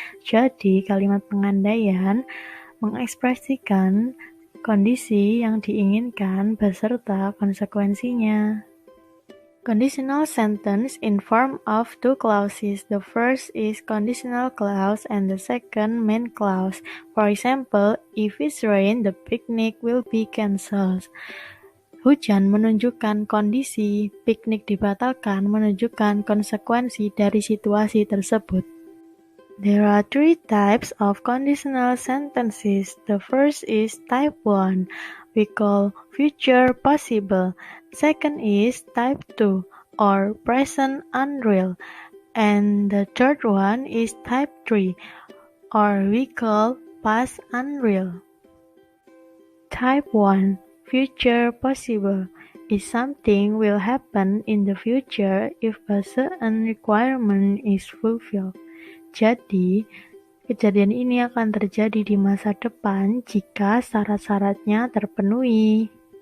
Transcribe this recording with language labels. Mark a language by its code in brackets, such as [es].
[id] Jadi kalimat pengandaian mengekspresikan kondisi yang diinginkan beserta konsekuensinya. [en] Conditional sentence in form of two clauses. The first is conditional clause and the second main clause. For example, if it's rain, the picnic will be cancelled. [id] Hujan menunjukkan kondisi, piknik dibatalkan menunjukkan konsekuensi dari situasi tersebut. [en] There are three types of conditional sentences. The first is type 1. We call future possible. Second is type 2 or present unreal. And the third one is type 3 or we call past unreal. Type 1. Future possible is something will happen in the future if a certain requirement is fulfilled. [id] Jadi, kejadian ini akan terjadi di masa depan jika syarat-syaratnya terpenuhi.